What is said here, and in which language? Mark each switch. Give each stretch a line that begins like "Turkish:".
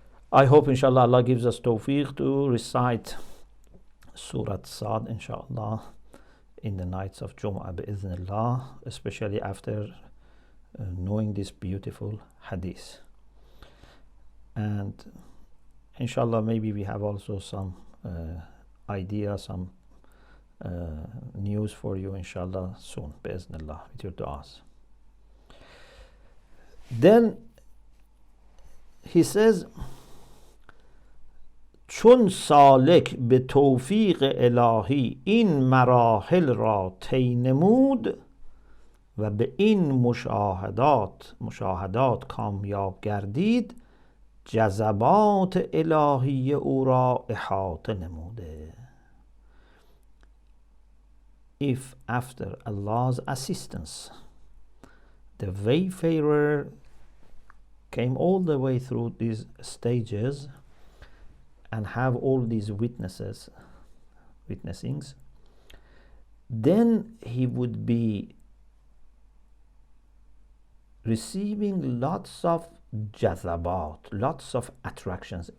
English: I hope, inshallah, Allah gives us tawfiq to recite Surah Sad, inshallah, in the nights of Jum'ah, bi'idhnillah, especially after knowing this beautiful hadith. And inshallah, maybe we have also some idea, some news for you, inshallah, soon, bi'idhnillah, with your du'as. Then he says,
Persian: چون سالک به توفیق الهی این مراحل را طی نمود و به این مشاهدات کامیاب گردید، جذبات الهی او را احاطه نموده.
English: If after Allah's assistance the wayfarer came all the way through these stages and have all these witnessings, then he would be receiving lots of jazabat, lots of attractions.